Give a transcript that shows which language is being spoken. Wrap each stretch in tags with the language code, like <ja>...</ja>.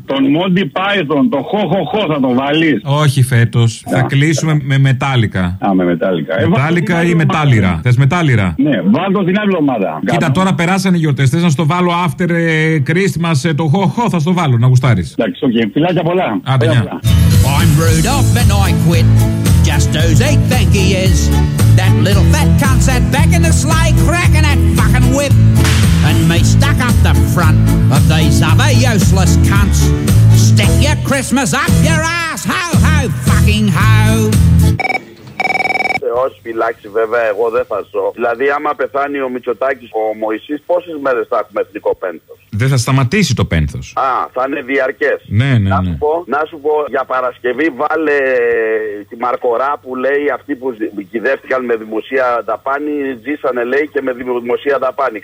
<el>Τον Monty Python, το χοχοχο θα το βάλεις. Όχι φέτος. Θα κλείσουμε με Metallica. Α, με Metallica. Metallica ή Metallica. Θες Metallica. Ναι, βάλω την άλλη εβδομάδα. Κοίτα, τώρα περάσανε οι γιορτές. Θες να στο βάλω</el> <en>after Christmas</en> <el>το χοχο, θα στο βάλω να γουστάρεις. Εντάξει, οκ. Φιλάκια πολλά. Άντε, μια.</el> <en>I'm Rudolph and I quit. Just knows he think he is. That little fat cunt sat back in the sleigh cracking that fucking whip. And me stuck up the front of these other useless cunts. Stick your Christmas up your ass. Ho, ho, fucking ho.</en> <el>Όσοι φυλάξει, βέβαια, εγώ δεν θα ζω. Δηλαδή, άμα πεθάνει ο Μητσοτάκης, ο Μωυσής, πόσες μέρες θα έχουμε εθνικό πένθος? Δεν θα σταματήσει το πένθος. Α, θα είναι διαρκές. Ναι, ναι, ναι. Να σου πω, για Παρασκευή, βάλε τη Μαρκορά που λέει αυτοί που κυδεύτηκαν με δημοσία δαπάνη, ζήσανε λέει και με δημοσία δαπάνη.</el>